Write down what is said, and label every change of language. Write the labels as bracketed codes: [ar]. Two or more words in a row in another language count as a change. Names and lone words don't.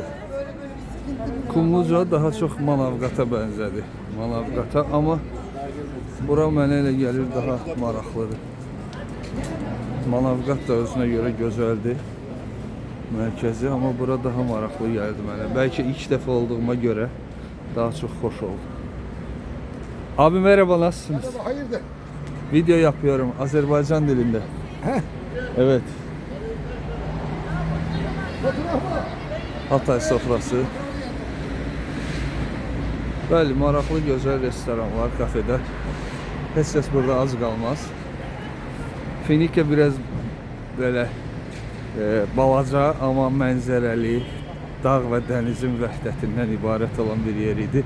[az] Kumluca daha çox Manavqata bənzədir. Manavqata, amma bura mənə elə gəlir daha maraqlıdır. Manavqat da özünə görə gözəldir mərkəzi, amma bura daha maraqlı gəldi mənə. Bəlkə ilk dəfə olduğuma görə daha çox xoş oldu. [tr] Abi merhaba, nasılsınız? Merhaba, hayırdır? Video yapıyorum Azerbaycan dilinde. Heh. Evet. Fotoğraf mı? Hatay sofrası. [az] Bəli, maraqlı gözəl restoran var kafede. Heç kəs burada az qalmaz. Finike biraz belə balaca, amma mənzərəli, dağ və dənizin vəhdətindən ibarət olan bir yer idi.